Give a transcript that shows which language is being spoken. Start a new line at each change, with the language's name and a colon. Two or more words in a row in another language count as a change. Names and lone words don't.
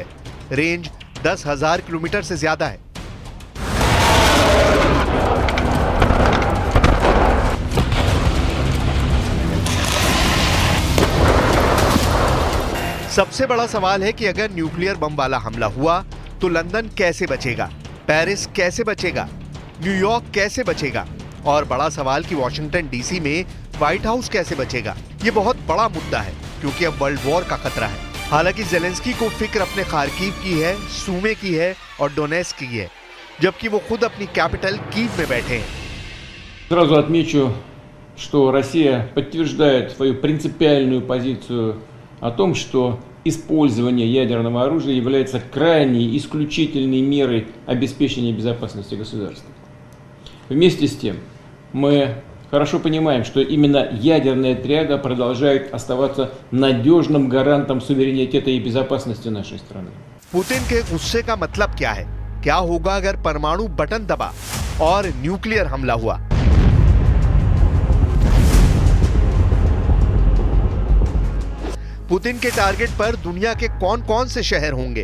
Hindi: रेंज 10000 किलोमीटर से ज्यादा है। सबसे बड़ा सवाल है कि अगर
English: nuclear bomb
Hindi: वाला हमला हुआ तो लंदन कैसे बचेगा, पेरिस कैसे बचेगा, न्यूयॉर्क कैसे बचेगा और बड़ा सवाल कि वॉशिंगटन DC में व्हाइट हाउस कैसे बचेगा। ये बहुत बड़ा मुद्दा है क्योंकि अब
English: world war
Hindi: का खतरा है। हालांकि ज़ेलेंस्की को फिक्र अपने खार्किव की है, सूमे की है और डोनेस्क की है, जबकि वो खुद अपनी कैपिटल कीव में बैठे हैं।
Russian: Сразу отмечу, что Россия подтверждает свою принципиальную позицию о том, что использование ядерного оружия является крайней исключительной мерой обеспечения безопасности государства. Вместе с тем, мы хорошо понимаем, что именно ядерная триада продолжает оставаться надежным гарантом суверенитета и безопасности нашей страны.
Hindi: पुतिन के गुस्से का मतलब क्या है? क्या होगा अगर परमाणु बटन दबा और न्यूक्लियर हमला हुआ? पुतिन के टारगेट पर दुनिया के कौन-कौन से शहर होंगे?